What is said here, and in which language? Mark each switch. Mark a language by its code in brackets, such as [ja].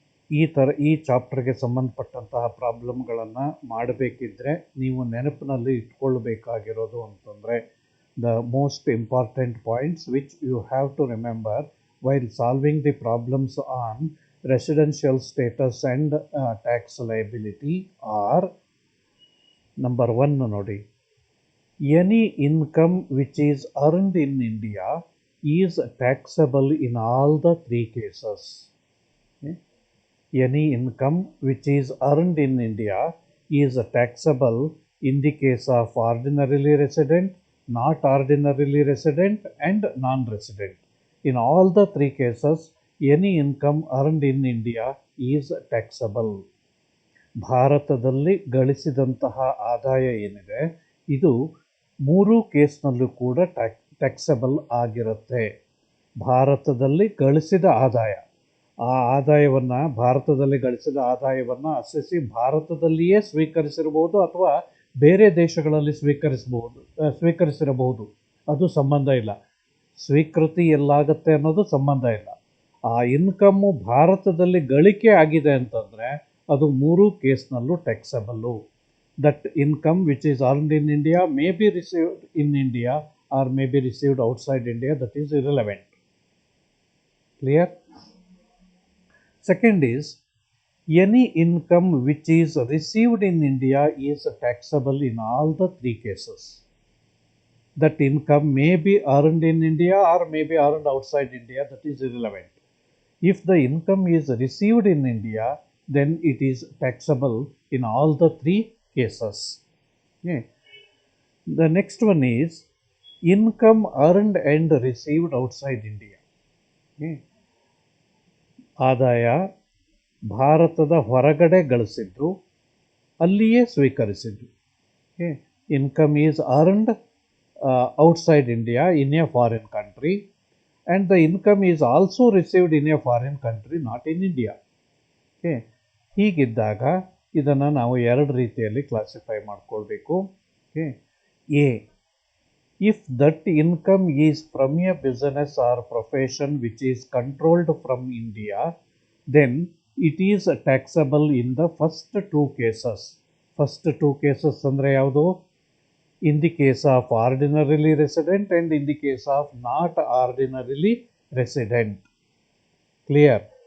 [kn] ಈ ಚಾಪ್ಟರ್ಗೆ ಸಂಬಂಧಪಟ್ಟಂತಹ ಪ್ರಾಬ್ಲಮ್ಗಳನ್ನು ಮಾಡಬೇಕಿದ್ರೆ ನೀವು ನೆನಪಿನಲ್ಲಿ ಇಟ್ಕೊಳ್ಬೇಕಾಗಿರೋದು ಅಂತಂದರೆ [en] The most important points which you have to remember while solving the problems on residential status and tax liability are: number 1 ನೋಡಿ, any income which is earned in India is taxable in all the three cases. any income which is earned in India is taxable in the case of ordinarily resident, not ordinarily resident, and non-resident. In all the three cases, any income earned in India is taxable. [kn] ಭಾರತದಲ್ಲಿ ಗಳಿಸಿದಂತಹ ಆದಾಯ ಏನಿದೆ ಇದು ಮೂರು ಕೇಸ್ನಲ್ಲೂ ಕೂಡ taxable ಆಗಿರುತ್ತೆ. ಭಾರತದಲ್ಲಿ ಗಳಿಸಿದ ಆದಾಯ, ಆ ಆದಾಯವನ್ನು ಭಾರತದಲ್ಲಿ ಗಳಿಸಿದ ಆದಾಯವನ್ನು ಅಸೆಸಿ ಭಾರತದಲ್ಲಿಯೇ ಸ್ವೀಕರಿಸಿರಬಹುದು ಅಥವಾ ಬೇರೆ ದೇಶಗಳಲ್ಲಿ ಸ್ವೀಕರಿಸಿರಬಹುದು, ಅದು ಸಂಬಂಧ ಇಲ್ಲ. ಸ್ವೀಕೃತಿ ಎಲ್ಲಾಗತ್ತೆ ಅನ್ನೋದು ಸಂಬಂಧ ಇಲ್ಲ. ಆ ಇನ್ಕಮ್ಮು ಭಾರತದಲ್ಲಿ ಗಳಿಕೆ ಆಗಿದೆ ಅಂತಂದರೆ ಅದು ಮೂರು ಕೇಸ್ನಲ್ಲೂ taxable. [en] That income which is earned in India may be received in India or may be received outside India, that is irrelevant. Clear? Second is, any income which is received in India is taxable in all the three cases. That income may be earned in India or may be earned outside India, that is irrelevant. If the income is received in India, then it is taxable in all the three cases. Okay. The next one is income earned and received outside India. Okay. [kn] ಆದಾಯ ಭಾರತದ ಹೊರಗಡೆ ಗಳಿಸಿದ್ದು ಅಲ್ಲಿಯೇ ಸ್ವೀಕರಿಸಿದ್ದು. [en] Income is earned outside India in a foreign country and the income is also received in a foreign country, not in India. [kn] ಹೀಗಿದ್ದಾಗ ಇದನ್ನು ನಾವು ಎರಡು ರೀತಿಯಲ್ಲಿ classify ಮಾಡಿಕೊಳ್ಬೇಕು. [en] A, if that income is from a business or profession which is controlled from India, then it is taxable in the first two cases. First two cases [kn] andre yavadu? [en] In the case of ordinarily resident and in the case of not ordinarily resident. Clear?